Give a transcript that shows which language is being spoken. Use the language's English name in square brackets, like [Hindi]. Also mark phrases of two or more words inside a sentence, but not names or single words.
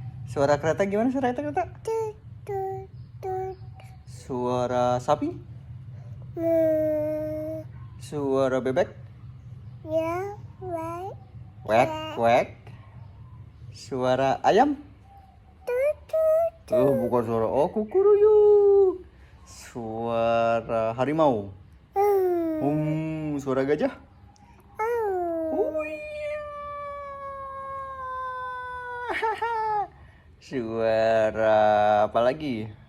[Indonesian] Suara kereta gimana? Suara kereta? Tut, tut, tut. Suara sapi? Hmm. Suara bebek? Ya, right. Quack, quack. Suara ayam? Tut, tut, tut. Bukan suara kukuruyuk. Suara harimau? Suara gajah? Suara apa lagi?